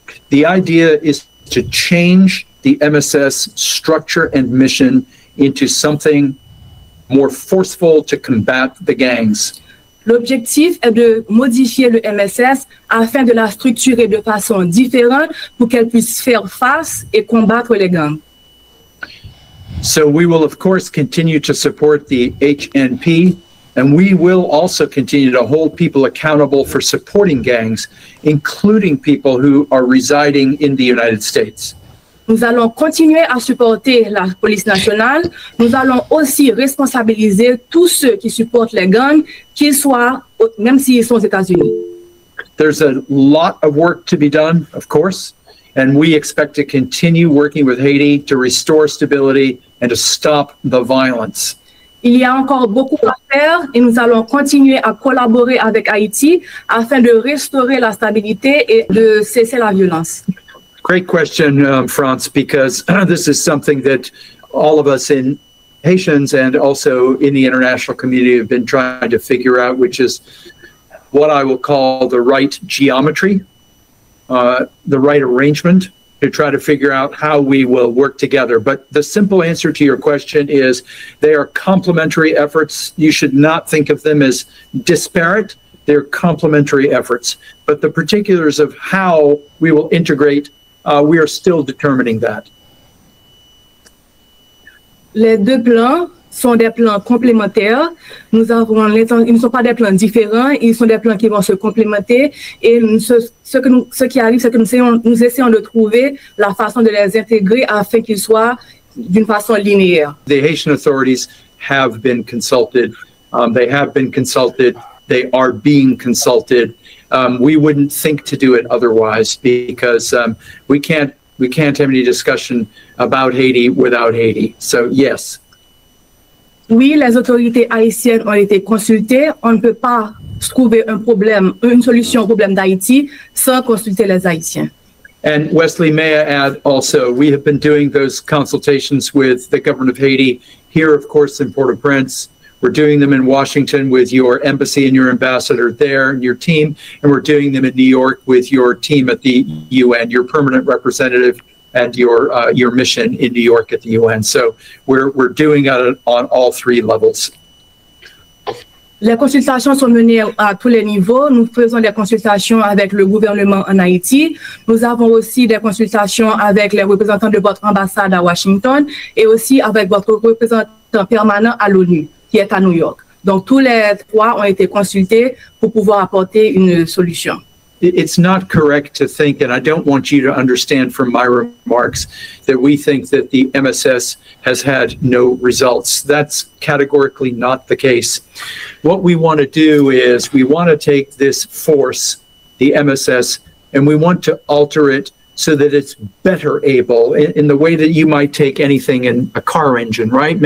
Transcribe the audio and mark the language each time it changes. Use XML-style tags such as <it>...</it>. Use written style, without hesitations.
<en>The idea is to change the MSS structure and mission into something more forceful to combat the gangs.</en> <fr>L'objectif est de modifier le MSS afin de la structurer de façon différente pour qu'elle puisse faire face et combattre les gangs.</fr> <en>So we will, of course, continue to support the HNP, and we will also continue to hold people accountable for supporting gangs, including people who are residing in the United States.</en> <fr>Nous allons continuer à supporter la police nationale. Nous allons aussi responsabiliser tous ceux qui supportent les gangs, qu'ils soient, même s'ils sont aux États-Unis.</fr> <en>There's a lot of work to be done, of course, and we expect to continue working with Haiti to restore stability and to stop the violence.</en> <fr>Il y a encore beaucoup à faire et nous allons continuer à collaborer avec Haïti afin de restaurer la stabilité et de cesser la violence.</fr> <en>Great question, Franz, because this is something that all of us in Haitians and also in the international community have been trying to figure out, which is what I will call the right geometry, the right arrangement to try to figure out how we will work together. But the simple answer to your question is they are complementary efforts. You should not think of them as disparate. They're complementary efforts. But the particulars of how we will integrate, we are still determining that.</en> <fr>Les deux plans sont des plans complémentaires. Ils ne sont pas des plans différents, ils sont des plans qui vont se complémenter. Et ce qui arrive, c'est que nous essayons de trouver la façon de les intégrer afin qu'ils soient d'une façon linéaire.</fr> <en>The Haitian authorities have been consulted. They have been consulted. They are being consulted. We wouldn't think to do it otherwise because we can't have any discussion about Haiti without Haiti. So yes.</en> <fr>Oui, les autorités haïtiennes ont été consultées. On ne peut pas trouver un problème, une solution au problème d'Haïti sans consulter les Haïtiens.</fr> <en>And Wesley, may I add also, we have been doing those consultations with the government of Haiti here, of course, in Port-au-Prince. We're doing them in Washington with your embassy and your ambassador there and your team, and we're doing them in New York with your team at the UN, your permanent representative and your mission in New York at the UN. So we're doing it on all three levels.</en> <fr>Les consultations sont menées à tous les niveaux. Nous faisons des consultations avec le gouvernement en Haïti. Nous avons aussi des consultations avec les représentants de votre ambassade à Washington et aussi avec votre représentant permanent à l'ONU, qui est à New York. Donc, tous les trois ont été consultés pour pouvoir apporter une solution.</fr> <en>It's not correct to think, and I don't want you to understand from my remarks, that we think that the MSS has had no results. That's categorically not the case. What we want to do is we want to take this force, the MSS, and we want to alter it so that it's better able in the way that you might take anything in a car engine, right?</en>